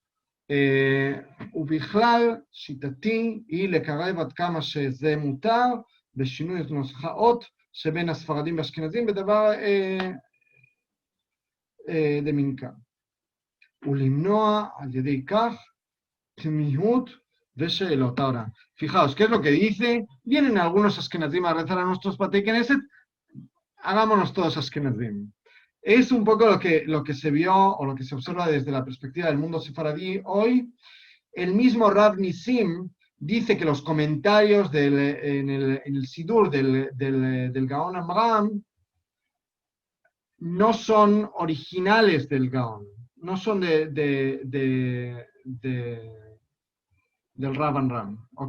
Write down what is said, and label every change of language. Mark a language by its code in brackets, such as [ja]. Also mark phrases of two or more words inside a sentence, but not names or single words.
[he] ובכלל שיטתי היא לקרב עד כמה שזה מותר בשינוי נוסחאות שבין הספרדים והאשכנזים בדבר דמינקה. ולמנוע על ידי כך תמיהות ושאלות. [es] Ahora, fijaos, ¿qué es lo que dice? Vienen algunos ashkenazim a rezar a nuestros Batei Knesset, hagámonos todos ashkenazim. Es un poco lo que se vio o lo que se observa desde la perspectiva del mundo sefaradí hoy. El mismo Rav Nisim dice que los comentarios en el Sidur del Gaón Amram no son originales del Gaón, no son del Rav Amram, ¿ok?